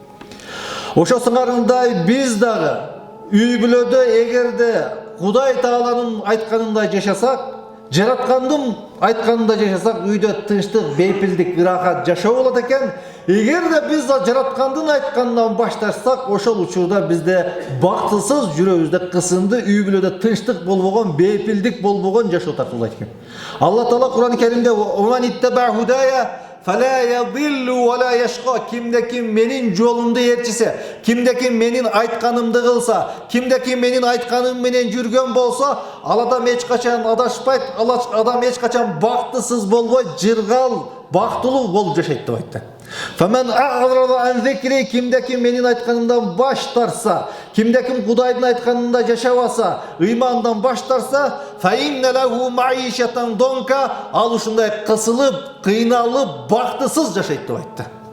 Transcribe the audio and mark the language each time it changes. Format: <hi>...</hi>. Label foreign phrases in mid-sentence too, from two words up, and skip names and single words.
<ky>Ошо сыңарындай биз дагы үй бүлөдө эгерде Кудай Тааланын айтканындай жашасак, жараткандын айтканында жашасак, үйдө тынчтык, бейпилдик, ырахат жашоо болот экен. Эгерде биз жараткандын айтканынан баш тартсак, ошол учурда бизде бактысыз жүрөгүбүздө кысынды, үй бүлөдө тынчтык болбогон, бейпилдик болбогон жашоо тартылат экен. Алла Таала Кур'ан-ы Керимде</ky> <ar>«فمن اتبع هداي فلا يضل ولا يشقى»</ar> <ky>кимде ким менин жолумду ээрчисе, кимде ким менин айтканымды кылса, кимде ким менин айтканым менен жүргөн болсо, ал адам эч качан адашпайт, адам эч качан бактысыз болбойт, жыргал, бактылуу болуп жашайт деп айтты.</ky> <ar>ومن أعرض عن ذكري,</ar> <ky>кимде ким менин айтканымдан баш тарса, кимде ким Кудайдын айтканында жашабаса, ыймандан баш тарса,</ky> <ar>فإن له معيشة ضنكا,</ar> <ky>ал ушундай кысылып, кыйналып, бактысыз жашайт деп айтты.</ky>